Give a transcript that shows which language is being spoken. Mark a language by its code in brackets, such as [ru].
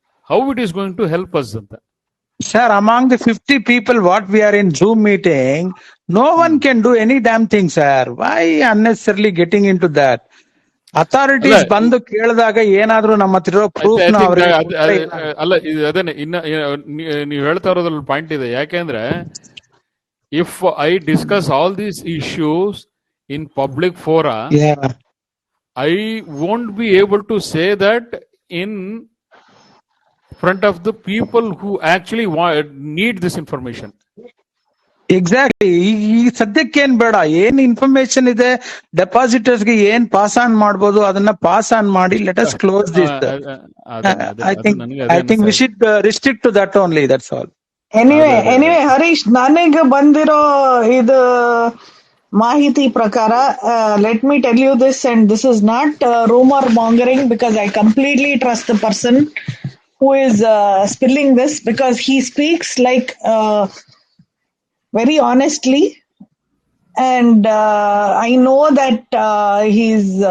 [en] How it is going to help us ಅಂತ. Sir, among the 50 people what we are in Zoom meeting, no one can do any damn thing, sir. Why unnecessarily getting into that? [kn] Authorities ಬಂದು ಕೇಳಿದಾಗ ಏನಾದ್ರೂ ನಮ್ಮ ಹತ್ರ proof ಅಲ್ಲ, ಅದೇನೆ ಇನ್ನ ನೀವು ಹೇಳ್ತಾ ಇರೋದ್ರಲ್ಲಿ ಪಾಯಿಂಟ್ ಇದೆ. ಯಾಕೆಂದ್ರೆ [en] if I discuss all these issues in public fora, Yeah, I won't be able to say that in front of the people who actually need this information. Exactly. [kn] ಈ ಸದ್ಯಕ್ಕೆ ಏನ್ ಬೇಡ, ಏನ್ ಇನ್ಫಾರ್ಮೇಶನ್ ಇದೆ ಡೆಪಾಸಿಟರ್ಸ್ ಗೆ ಏನ್ ಪಾಸ್ ಆನ್ ಮಾಡ್ಬೋದು ಅದನ್ನ ಪಾಸ್ ಆನ್ ಮಾಡಿ [en] Let us close this. I think we should restrict to that only, that's all. Anyway Harish, [kn] ನನಗೆ ಬಂದಿರೋ ಇದು ಮಾಹಿತಿ ಪ್ರಕಾರ, [en] let me tell you this, and this is not rumour mongering, because I completely trust the person who is spilling this, because he speaks like very honestly, and I know that he's